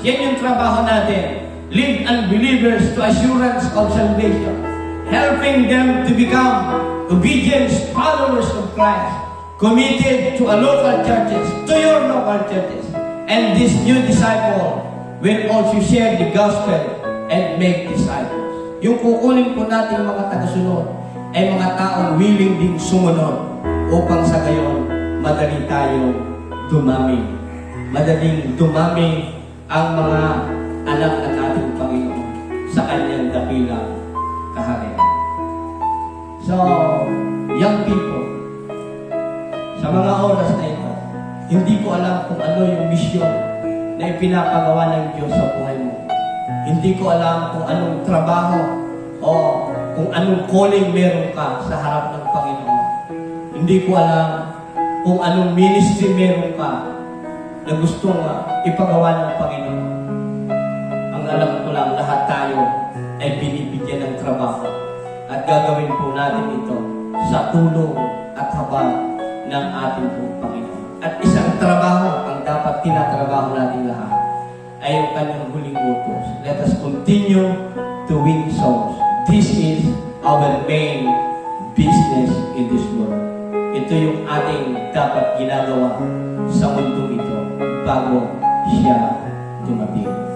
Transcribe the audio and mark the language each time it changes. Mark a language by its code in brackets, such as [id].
[tl] Yan yung trabaho natin. [en] Lead unbelievers to assurance of salvation, helping them to become obedient followers of Christ, committed to a local churches, to your local churches. And this new disciple will also share the gospel and make disciples. [tl] Yung kukunin po natin mga tagasunod ay mga taong willing din sumunod upang sa gayon madali tayong dumami. Madaling dumami ang mga anak ng ating Panginoon sa kanyang dakilang kaharian. So, young people, sa mga oras na ito, hindi ko alam kung ano yung misyon na ipinapagawa ng Diyos sa buhay mo. Hindi ko alam kung anong trabaho o kung anong calling meron ka sa harap ng Panginoon. Hindi ko alam kung anong ministry meron ka na gustong ipagawa ng Panginoon. Ang alam ko lang, lahat tayo ay binibigyan ng trabaho at gagawin po natin ito sa tulong at habag ng ating pong Panginoon. At isang trabaho ang dapat tinatrabaho natin lahat ay yung kanyang huling utos. [en] Let us continue to win souls. This is our main business in this world. [tl] Ito yung ating dapat ginagawa sa mundong ito bago siya dumating.